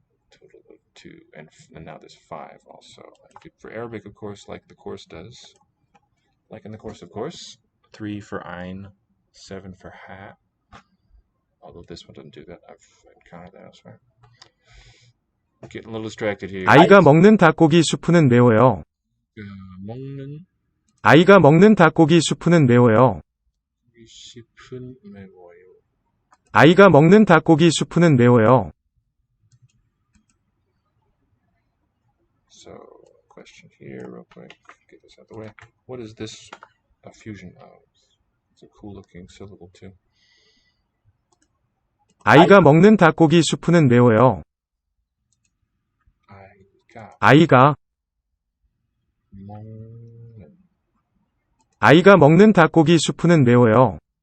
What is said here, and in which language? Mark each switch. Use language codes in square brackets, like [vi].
[en] Total of 2, and now there's 5 also. For Arabic, of course, like the course does, like in the course of course, 3 for ein, 7 for ha. Although this one doesn't do that, I've encountered that elsewhere. Getting a little distracted here. [ko] 아이가 먹는 닭고기 수프는 매워요. 먹는 아이가 먹는 닭고기 수프는 매워요. 싶은 매워요. 아이가 먹는 닭고기 수프는 매워요. [en] So, question here, real quick. Get this out of the way. What is this a fusion of? It's a cool looking syllable, too. [ko] 아이가 먹는 닭고기 수프는 매워요. 아이가 아이가 먹는 아이가 먹는 닭고기 수프는 매워요.